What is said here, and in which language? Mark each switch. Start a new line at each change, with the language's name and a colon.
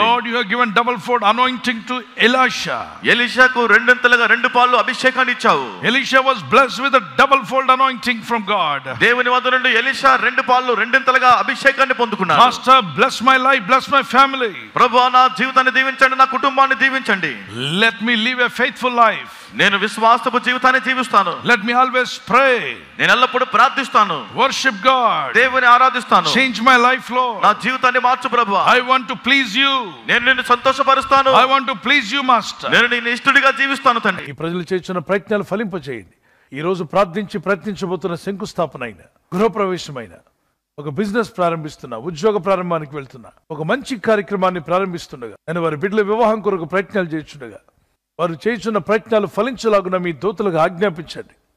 English: Lord, you have given double fold anointing to Elisha.
Telugu: ఎలీషాకు 2 పాలు అభిషేకాన్ని ఇచ్చావు.
English: Elisha was blessed with a double fold anointing from God.
Telugu: దేవుని వద్ద నుండి Elisha 2 పాలు 2 అభిషేకాన్ని పొందుకున్నాడు.
English: Master, bless my life, bless my family.
Telugu: ప్రభువా నా జీవితాన్ని దీవించండి, నా కుటుంబాన్ని దీవించండి.
English: Let me live a faithful life.
Telugu: నేను విశ్వాసపు జీవితాన్ని జీవిస్తాను.
English: Let me always pray.
Telugu: నేను ఎల్లప్పుడూ ప్రార్థిస్తాను.
English: Worship God.
Telugu: దేవుని ఆరాధిస్తాను.
English: Change my life, Lord.
Telugu: నా జీవితాన్ని మార్చు ప్రభువా.
English: I want to please you.
Telugu: నేను నిన్ను సంతోషపరుస్తాను.
English: I want to please you, Master.
Telugu: నేను నిన్ను ఇష్టడిగా జీవిస్తాను తండ్రి. ఈ ప్రజలు చేస్తున్న ప్రయత్నాలు ఫలింపచేయండి. ఈ రోజు ప్రయత్నించబోతున్న శంకుస్థాపన అయిన, గృహప్రవేశమైన, ఒక బిజినెస్ ప్రారంభిస్తున్నా, ఉద్యోగ ప్రారంభానికి వెళ్తున్నా, ఒక మంచి కార్యక్రమాన్ని ప్రారంభిస్తుండగా, నేను వారి బిడ్డల వివాహం కొరకు ప్రయత్నాలు చేస్తుండగా, వారు చేస్తున్న ప్రయత్నాలు ఫలించలాగున మీ దూతలకు ఆజ్ఞాపించండి.